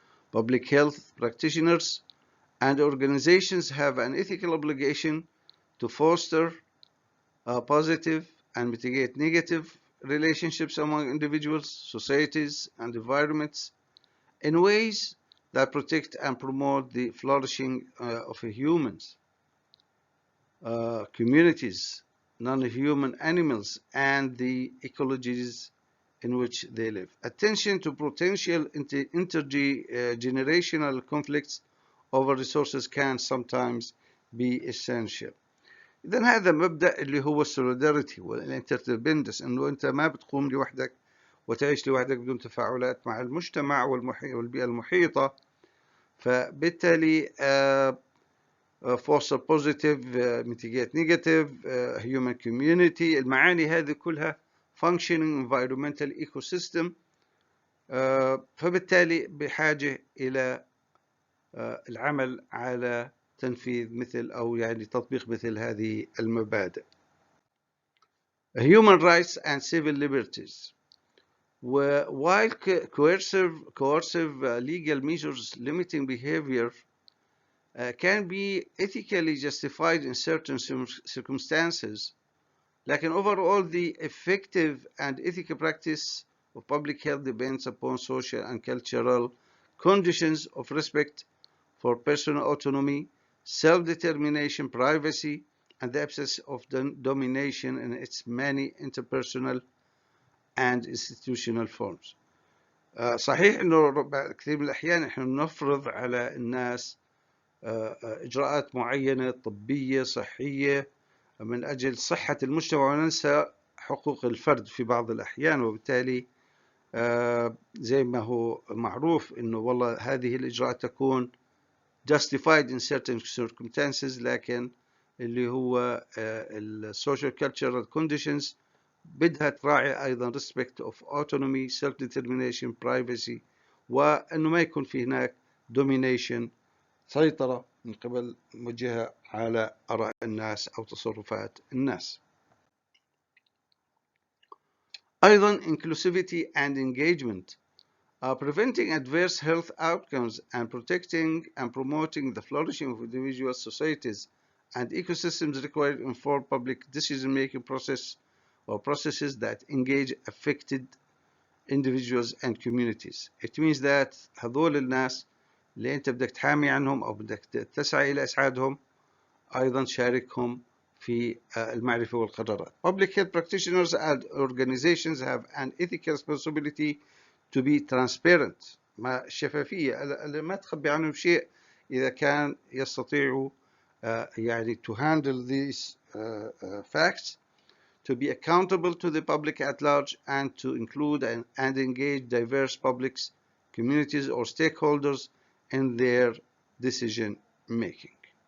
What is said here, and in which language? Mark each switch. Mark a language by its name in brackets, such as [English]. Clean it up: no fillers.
[English] Public health practitioners and organizations have an ethical obligation to foster positive and mitigate negative relationships among individuals, societies, and environments in ways that protect and promote the flourishing of humans, communities, non-human animals, and the ecologies in which they live. Attention to potential intergenerational conflicts over resources can sometimes be essential. [Arabic] إذن هذا مبدأ اللي هو السوليداريتي والانتردبندنس، إنه أنت ما بتقوم لوحدك وتعيش لوحدك بدون تفاعلات مع المجتمع والبيئة المحيطة. فبالتالي [English] foster positive, mitigate negative, human community، [Arabic] المعاني هذه كلها [English] functioning environmental ecosystem. [Arabic] فبالتالي بحاجة إلى العمل على تنفيذ مثل أو يعني تطبيق مثل هذه المبادئ. [English] Human rights and civil liberties. While coercive legal measures limiting behavior can be ethically justified in certain circumstances, [Arabic] لكن [English] overall the effective and ethical practice of public health depends upon social and cultural conditions of respect for personal autonomy, self-determination, privacy, and the absence of domination in its many interpersonal and institutional forms. [Arabic] صحيح إنه كثير من الأحيان إحنا نفرض على الناس إجراءات معينة طبية صحية من أجل صحة المجتمع وننسى حقوق الفرد في بعض الأحيان، وبالتالي زي ما هو معروف إنه والله هذه الإجراءات تكون [English] justified in certain circumstances، [Arabic] لكن اللي هو [English] social cultural conditions [Arabic] بدها تراعي أيضا [English] respect of autonomy, self-determination, privacy، [Arabic] وأنه ما يكون في هناك domination، سيطرة من قبل موجهة على آراء الناس أو تصرفات الناس. أيضا [English] inclusivity and engagement. Preventing adverse health outcomes and protecting and promoting the flourishing of individual societies and ecosystems require informed public decision-making processes that engage affected individuals and communities. It means that [Arabic] هذول الناس اللي أنت بدك تحامي عنهم أو بدك تسعى إلى إسعادهم أيضا شاركهم في المعرفة والقرارات. [English] Public health practitioners and organizations have an ethical responsibility to be transparent، [Arabic] مع الشفافية، ما تخبي عنهم شيء إذا كان يستطيعوا يعني [English] to handle these facts, to be accountable to the public at large, and to include and engage diverse publics, communities, or stakeholders in their decision making.